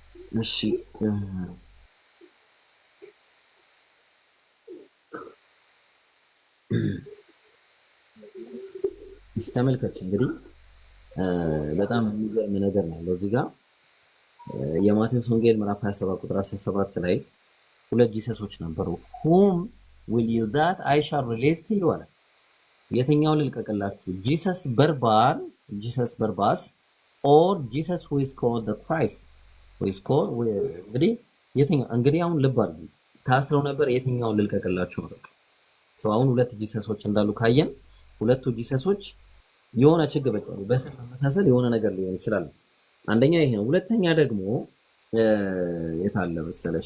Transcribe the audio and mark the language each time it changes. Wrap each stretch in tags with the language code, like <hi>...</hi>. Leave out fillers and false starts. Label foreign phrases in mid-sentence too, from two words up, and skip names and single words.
<am>እሺ ተመልከች እንግዲህ በጣም የሚገርም ነገር ነው እዚህ ጋር የማቴዎስ ወንጌል ምዕራፍ 27 ቁጥር 17 ላይ ሁለት ጂሰሶች ነበሩ።</am> <en>whom will you that I shall release to you</en> <am>አለ። የትኛው ልልቀቅላችሁ? ጂሰስ በርባስ</am> <en>or Jesus who is called</en> <am>the Christ who is called እንግዲህ አሁን ልብ አድርጉ ታስረው ነበር። የትኛውን ልልቀቅላችሁ ነው በቃ ሰው አሁን ሁለት ጂሰሶች እንዳሉ ካየን ሁለቱ ጂሰሶች የሆነ ችግር በስም መመሳሰል የሆነ ነገር ሊሆን ይችላል። አንደኛ ይሄ ነው። ሁለተኛ ደግሞ የታለ መሰለሽ</am>